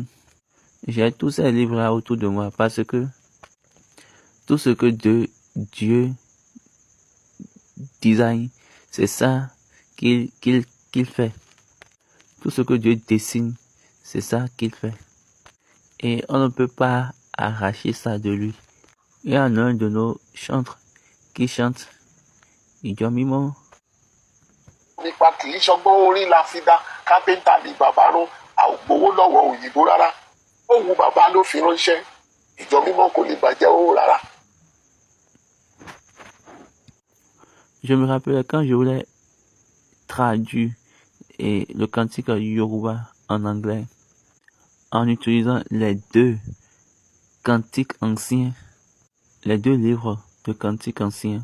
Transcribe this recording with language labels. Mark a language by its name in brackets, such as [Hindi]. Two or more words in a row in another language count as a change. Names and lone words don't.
[French] J'ai tous ces livres-là autour de moi parce que tout ce que Dieu design, c'est ça qu'il fait. Tout ce que Dieu dessine, c'est ça qu'il fait. Et on ne peut pas arracher ça de lui. Il y a un de nos chantres qui chante Ìjọ-mímọ́. [Yoruba] Nípa kì í ṣọgbọ́n orí la fi dá kápẹ́ńtà ní bàbá rán àgbowó lọ́wọ́ òyìnbó rárá. Òun bàbá ló fi ránṣẹ́. Ìjọ-mímọ́ kò lè bàjẹ́ owó rárá. [French] Je me rappelle quand je voulais traduire le cantique Yoruba en anglais, en utilisant les 2 cantiques anciens, les 2 livres de cantiques anciens.